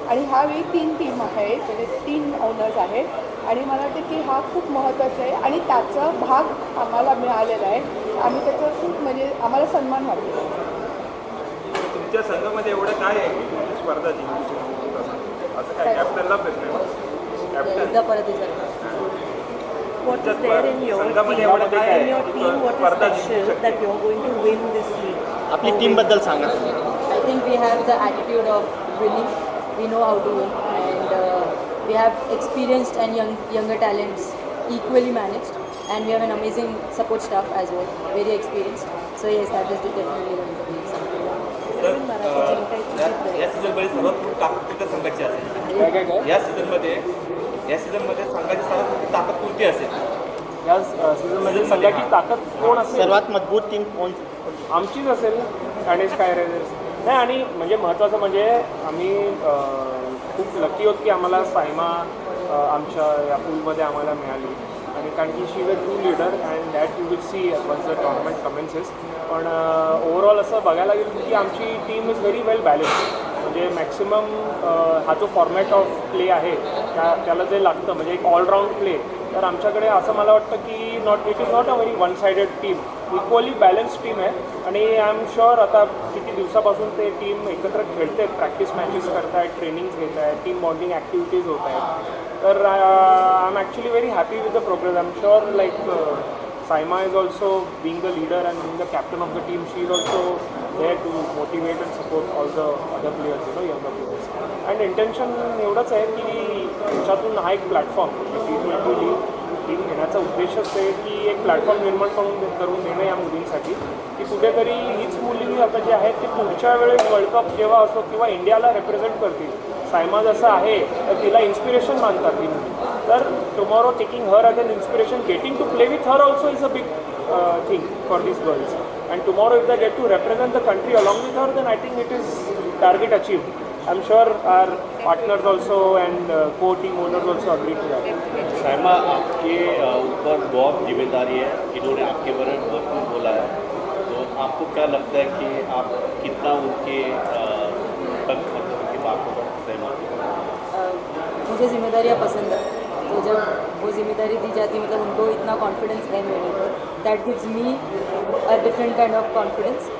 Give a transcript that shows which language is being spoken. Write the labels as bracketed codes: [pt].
[mr] आणि ह्यावेळी 3 टीम आहेत, म्हणजे 3 ओनर्स आहेत. आणि मला वाटतं की हा खूप महत्त्वाचा आहे आणि त्याचा भाग आम्हाला मिळालेला आहे. आम्ही त्याचा खूप म्हणजे आम्हाला सन्मान वाटतो. तुमच्या संघामध्ये एवढं काय आहे की तुमची स्पर्धा जिंकू असं काय कॅप्टनला प्रश्न आहे? एकदा परत [en] what is there in your team what is special that you are going to win this league? [mr] आपली टीम बद्दल सांगा. [en] I think we have the attitude of winning. We know how to win and we have experienced and younger talents equally managed and we have an amazing support staff as well, very experienced. So yes, that is definitely going to be something. [mr] या सीझनमध्ये सर्वात ताकद कुठल्या संघाची असेल? या सीझनमध्ये संघाची सर्वात ताकद कोणती असेल? या सीझनमध्ये संघाची ताकद कोण असेल? सर्वात मजबूत टीम कोण? आमचीच असेल, ठाणे स्काय रायझर्स. नाही, आणि म्हणजे महत्त्वाचं म्हणजे आम्ही खूप लकी होत की आम्हाला सायमा आमच्या या पूलमध्ये आम्हाला मिळाली. आणि कारण की [en] She is a true leader and that you will see once the tournament commences. [mr] पण ओव्हरऑल असं बघायला गेलं की आमची team [en] Is very well balanced. [mr] म्हणजे मॅक्सिमम हा जो फॉर्मॅट ऑफ प्ले आहे त्याला जे लागतं म्हणजे एक ऑलराऊंड प्ले, तर आमच्याकडे असं मला वाटतं की [en] it is not a very one sided team, [mr] equally balance team आहे. आणि [en] I am sure [mr] आता किती दिवसापासून ते टीम एकत्र खेळते, प्रॅक्टिस मॅचेस करत आहेत, ट्रेनिंग्स घेत आहेत, टीम बॉन्डिंग ॲक्टिव्हिटीज होत आहेत. [en] तर I am actually very happy with the progress. I am sure like Saima is also being the leader and being the captain of the team. She is also there to motivate and support all the other players, younger players. [mr] And intention एवढंच आहे की त्याच्यातून हा एक platform T20 league team घेण्याचा उद्देशच आहे की एक प्लॅटफॉर्म निर्माण करून देणं या मुलींसाठी, की कुठेतरी हीच मुली आता जे आहेत ते पुढच्या वेळेस वर्ल्ड कप जेव्हा असो किंवा इंडियाला रिप्रेझेंट करतील. सायमा जसं आहे तर तिला इन्स्पिरेशन मानतात ती मुली. तर [en] Tomorrow taking her as an inspiration, getting to play with her also is a big thing for these girls. And tomorrow if they get to represent the country along with her, then I think it is target achieved. I'm sure our partners also and co-team owners also agree to that. [hi] Saima, आपके ऊपर बहुत जिम्मेदारी है, इन्होंने आपके बारे में भरपूर बोला है, तो आपको क्या लगता है कि आप कितना उनके तक उनकी बातों पर सहमत? मुझे जिम्मेदारियाँ पसंद है, तो जब वो जिम्मेदारी दी जाती है मतलब उनको इतना कॉन्फिडेंस है मेरे ऊपर, [en] That gives me a different kind of confidence.